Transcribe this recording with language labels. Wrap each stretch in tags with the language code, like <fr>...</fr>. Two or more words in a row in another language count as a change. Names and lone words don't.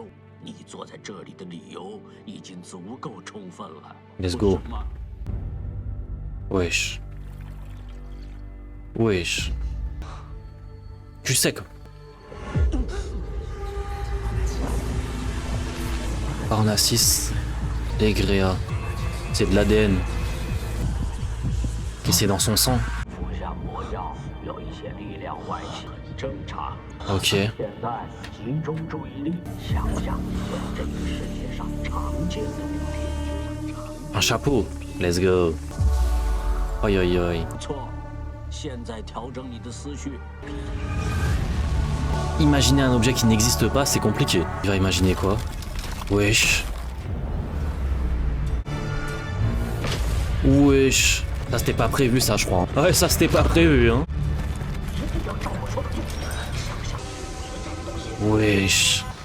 <zh>你坐在这里的理由已经足够充分了。</zh> <en>Let's go.</en> <fr>Wesh. Wesh. Tu sais quoi? Parnassus, Egrea, c'est de l'ADN. Et c'est dans son sang.</fr> <zh>服下魔药有一些力量外泄，很正常。</zh> <fr>Ok.</fr> <zh>现在集中注意力，想想这个世界上常见的物品。</zh> <fr>Un chapeau.</fr> <en>Let's go. Oi oi oi.</en> <zh>不错，现在调整你的思绪。</zh> <fr>Imaginer un objet qui n'existe pas, c'est compliqué. Il va imaginer quoi? Wesh. Wesh. Ça c'était pas prévu ça je crois. Ouais ça c'était pas prévu hein. Wesh.</fr>